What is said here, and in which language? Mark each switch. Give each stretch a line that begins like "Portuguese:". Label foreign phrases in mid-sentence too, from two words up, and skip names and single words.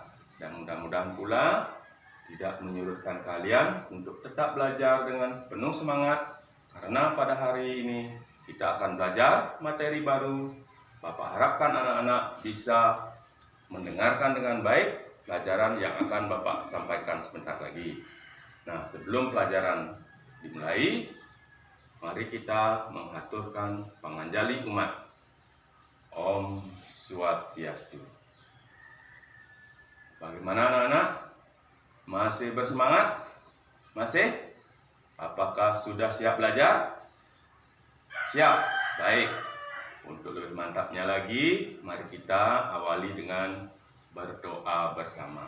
Indonesian: Dan mudah-mudahan pula tidak menyurutkan kalian untuk tetap belajar dengan penuh semangat, karena pada hari ini kita akan belajar materi baru. Bapak harapkan anak-anak bisa mendengarkan dengan baik pelajaran yang akan Bapak sampaikan sebentar lagi. Nah, sebelum pelajaran dimulai, mari kita mengaturkan panganjali umat.
Balinese: Om Swastiastu.
Indonesian: Bagaimana anak-anak? Masih bersemangat? Masih? Apakah sudah siap belajar? Siap? Baik. Untuk lebih mantapnya lagi, mari kita awali dengan berdoa bersama.